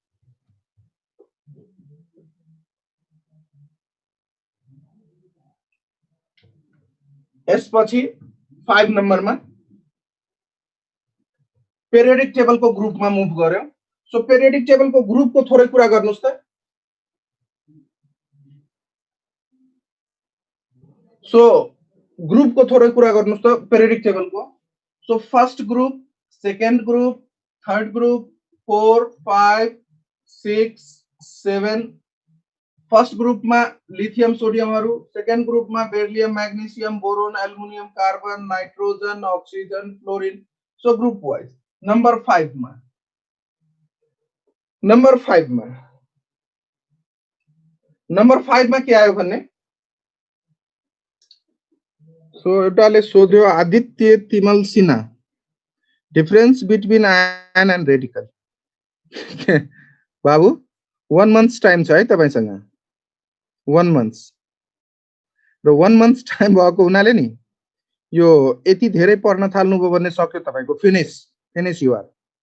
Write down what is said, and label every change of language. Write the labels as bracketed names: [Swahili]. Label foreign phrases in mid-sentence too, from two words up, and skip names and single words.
[Nepali] यसपछि 5 नम्बरमा [English] periodic table [Nepali] को ग्रुप मा मुभ गर्यौं [English] so periodic table [Nepali] को ग्रुप को थोरै कुरा गर्नुस् त [English] so group [Nepali] को थोरै कुरा गर्नुस् त [English] periodic table को so first group second group third group 4 5 6 7 first group में lithium sodium second group में beryllium magnesium boron aluminium carbon nitrogen oxygen fluorine so group wise number 5 [Nepali] में के आयो भन्ने सो एउटाले सोध्यो आदित्य तिमल सिन्हा [English] difference between ion and radical [Nepali] बाबु [English] 1 month's time [Nepali] छ है तपाईसँग 1 month र [English] 1 month time [Nepali] भएको हुनाले नि यो यति धेरै पढ्न थाल्नुभयो भने सक्यो तपाईको [English] finish you are